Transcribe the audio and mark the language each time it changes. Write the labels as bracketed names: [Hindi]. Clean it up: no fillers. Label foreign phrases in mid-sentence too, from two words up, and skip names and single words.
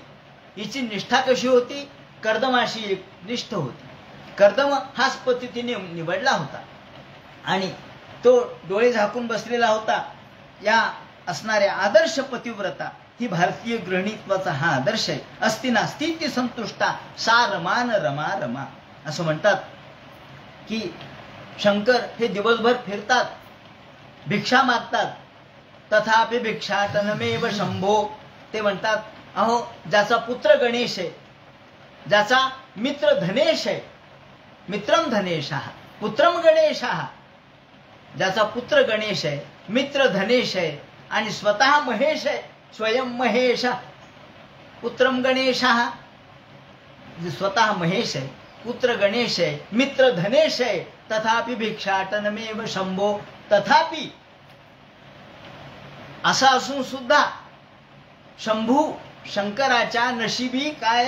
[Marathi] हिची निष्ठा कशी होती? कर्दमाशी एक निष्ठ होती. कर्दम हाच पती तिने निवडला होता आणि तो डोळे झाकून बसलेला होता. या असणाऱ्या आदर्श पतिव्रता ही भारतीय गृहिणीत्वाचा हा आदर्श आहे. [Sanskrit] अस्ति नास्ति ती संतुष्टा सा रमान रमा रमा. [Marathi] असं म्हणतात की शंकर हे दिवसभर फिरतात, भिक्षा मागतात. [Sanskrit] तथापि भिक्षाटनमेव शंभो. [Marathi] ते म्हणतात अहो ज्याचा पुत्र गणेश आहे, ज्याचा मित्र धनेश आहे, [Sanskrit] मित्रम धनेशः पुत्रम गणेशः, [Marathi] ज्याचा पुत्र गणेश आहे, मित्र धनेश आहे आणि स्वतः महेश आहे, [Sanskrit] स्वयं महेश पुत्रम गणेशः, [Marathi] स्वतः महेश आहे, पुत्र गणेश आहे, मित्र धनेश आहे. [Sanskrit] तथापि भिक्षाटनमेव शंभो. [Marathi] तथापि असं असून सुद्धा शंभू शंकराच्या नशिबी काय?